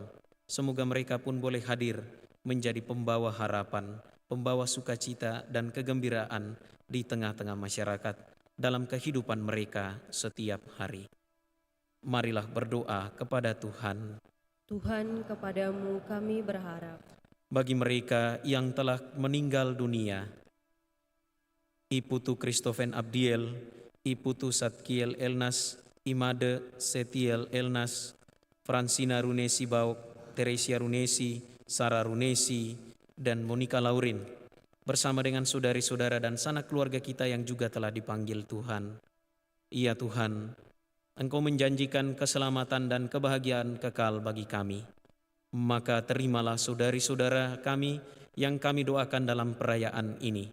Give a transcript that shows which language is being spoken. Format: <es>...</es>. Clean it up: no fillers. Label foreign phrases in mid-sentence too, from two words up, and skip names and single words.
<id>Semoga mereka pun boleh hadir menjadi pembawa harapan, pembawa sukacita dan kegembiraan di tengah-tengah masyarakat dalam kehidupan mereka setiap hari. Marilah berdoa kepada Tuhan. Tuhan, kepadamu kami berharap. Bagi mereka yang telah meninggal dunia, Iputu Christophen Abdiel, Iputu Satkiel Elnas, Imade Setiel Elnas, Francina Runesi Bauk, Teresia Runesi, Sarah Runesi, dan Monica Laurin, bersama dengan saudari-saudara dan sanak keluarga kita yang juga telah dipanggil Tuhan. Ya Tuhan, Engkau menjanjikan keselamatan dan kebahagiaan kekal bagi kami. Maka terimalah saudari-saudara kami yang kami doakan dalam perayaan ini.</id>